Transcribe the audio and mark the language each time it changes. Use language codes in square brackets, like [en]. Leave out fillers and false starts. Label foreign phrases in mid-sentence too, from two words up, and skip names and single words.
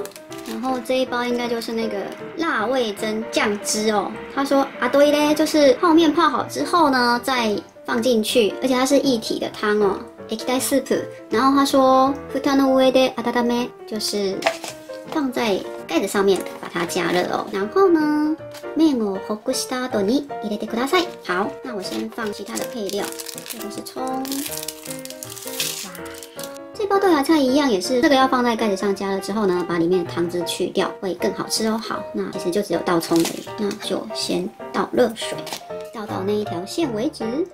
[zh] 然后这一包应该就是那个辣味噌酱汁哦。他说对嘞，就是泡面泡好之后呢，再放进去，而且它是一体的汤哦，液体 soup。然后他说 [ja] 蓋の上で温め， [zh] 就是放在盖子上面把它加热哦。 [ja] 然后呢，面をほぐした後に入れてください。 [zh] 好，那我先放其他的配料，这个是葱。这包豆芽菜一样，也是这个要放在盖子上加热之后呢，把里面的汤汁去掉，会更好吃哦。好，那其实就只有倒葱而已，那就先倒热水，倒到那一条线为止。